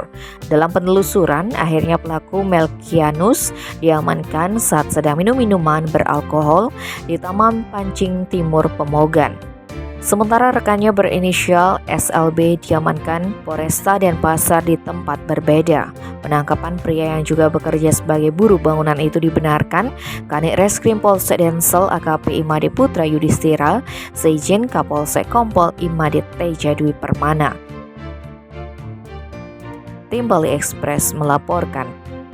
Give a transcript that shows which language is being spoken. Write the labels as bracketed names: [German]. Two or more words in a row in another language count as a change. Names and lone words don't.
[Indonesian] Dalam penelusuran, akhirnya pelaku Melkianus diamankan saat sedang minum minuman beralkohol di Taman Pancing Timur Pemogan. Sementara rekannya berinisial SLB diamankan Polresta Denpasar di tempat berbeda. Penangkapan pria yang juga bekerja sebagai buruh bangunan itu dibenarkan Kanit Reskrim Polsek Densel AKP Imade Putra Yudhistira seizin Kapolsek Kompol Imade Teja Dwi Permana. Tim Bali Express melaporkan.